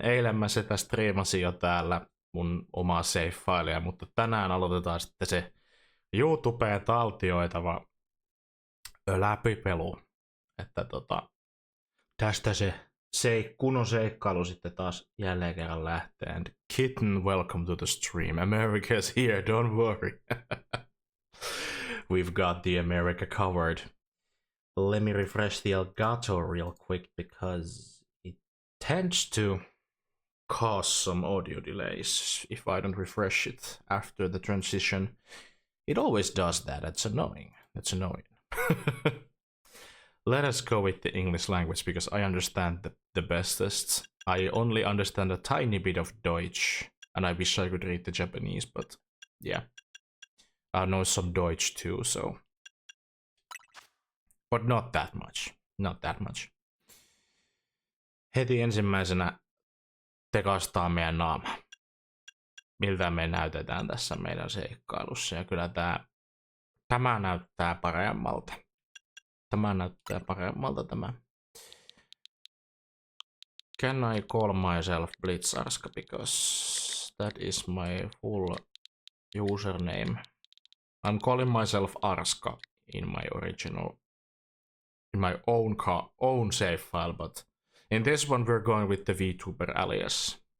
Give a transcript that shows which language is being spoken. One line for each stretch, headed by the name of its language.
Finnish: Eilen mä sitä striimasin jo täällä mun omaa save-failia, mutta tänään aloitetaan sitten se YouTubeen taltioitava läpipelu. Että tästä se kunnon seikkailu sitten taas jälleen kerran lähtee.
English: And kitten, welcome to the stream. America's here, don't worry. We've got the America covered. Let me refresh the Elgato real quick because it tends to cause some audio delays if I don't refresh it after the transition. It always does that. That's annoying. That's annoying. Let us go with the English language because I understand the bestest. I only understand a tiny bit of Deutsch and I wish I could read the Japanese, but yeah. I know some Deutsch too, so. But not that much. Not that much.
Finnish: Heti ensimmäisenä tekastaa meidän naama. Miltä me näytetään tässä meidän seikkailussa. Ja kyllä tämä näyttää paremmalta. Tämä näyttää paremmalta tämä.
English: Can I call myself Blizzarska because that is my full username. I'm calling myself Arska in my original, in my own save file, but in this one we're going with the VTuber alias.